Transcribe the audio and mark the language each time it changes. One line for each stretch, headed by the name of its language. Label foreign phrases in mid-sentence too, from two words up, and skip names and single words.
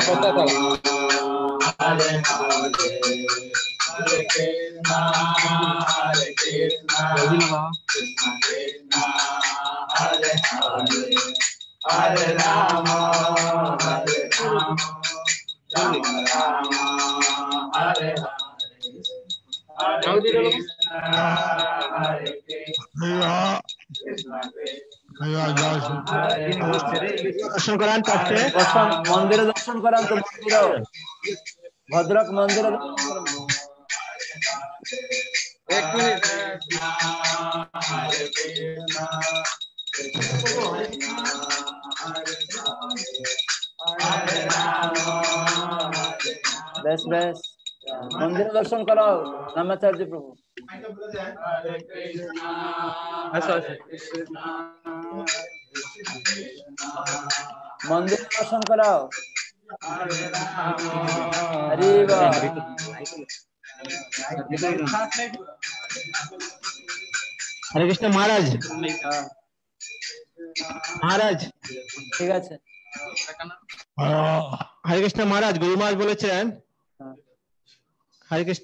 Sanskrit: Hare, Hare Krishna, Hare Krishna, Krishna Krishna, Hare Hare, Hare Rama, Hare Rama, Rama Rama, Hare Hare, Hare Krishna, Hare Krishna, Krishna Krishna, Hare Hare।
Bangla: দর্শন করান চাচ্ছে, মন্দিরে দর্শন করান তো, মন্দির ভদ্রক মন্দিরে দর্শন করান।
Hindi: एक मिनट। हरे कृष्णा, हरे राम,
Bangla: বেশ বেশ, মন্দিরে দর্শন করাও নামাচার্য প্রভু। हरे कृष्णा, মন্দিরে দর্শন করাও। हरे राम, হরি বল। হরে কৃষ্ণ মহারাজ। মহারাজ ঠিক আছে, হরে কৃষ্ণ মহারাজ, গুরু মহারাজ বলেছেন, হরে কৃষ্ণ,